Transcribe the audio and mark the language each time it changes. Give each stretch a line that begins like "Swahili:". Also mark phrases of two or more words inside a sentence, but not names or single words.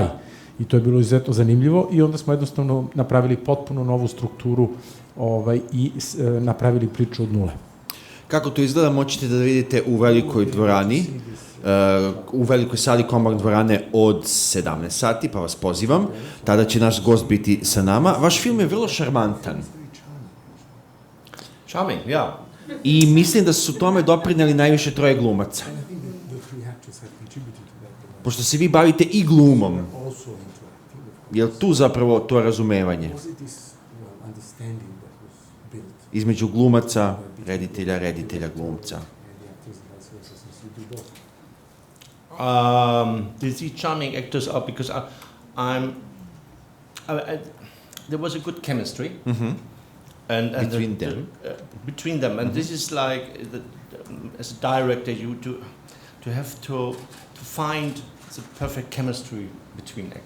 Serbian: I to je bilo izuzetno zanimljivo i onda smo jednostavno napravili potpuno novu strukturu i napravili priču od nule. Kako to izgleda, moćete da vidite u velikoj dvorani, u velikoj sali Komar dvorane od 17 sati, pa vas pozivam. Tada će naš gost biti sa nama. Vaš film je vrlo šarmantan.
English: Charming, yeah.
Serbian: I mislim da su tome doprineli najviše 3 glumaca. Pošto se vi bavite i glumom, je li tu zapravo to razumevanje? Između glumaca, reditelja, glumca.
English: These charming actors are because there was a good chemistry and between them, and this is like as a director you to have to find the perfect chemistry between actors.